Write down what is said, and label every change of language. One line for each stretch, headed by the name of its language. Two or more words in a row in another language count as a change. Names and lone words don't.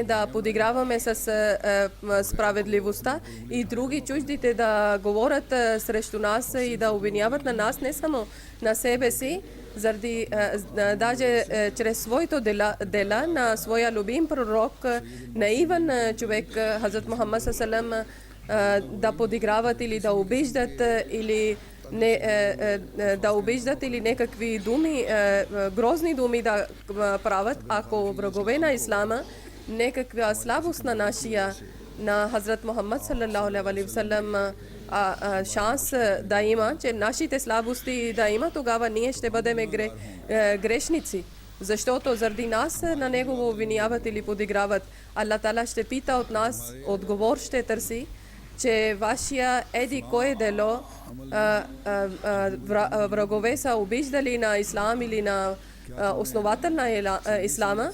Bulgarian: да подиграваме с справедливостта и други чуждите да говорят срещу нас и да обвиняват на нас, не само на себе си, заради даже чрез своето дела на своя любим пророк, наивен човек Хазрат Мухаммад саллаллаху, да подиграват или да обиждат или да обиждат или някакви думи, грозни думи да правят. Ако врагове на Ислама некаква слабост на нашия, на Хазрат Мухаммад
Arabic: صلى الله عليه وسلم
Bulgarian: шанс да има, че нашите слабости да има, тогава ние ще бъдем грешници. Защото заради нас на него го обвиняват или подиграват. Аллах Тала ще пита от нас, отговор ще търси, че вашия еди кое дело врагове са обиждали на ислам или на основател на ислама.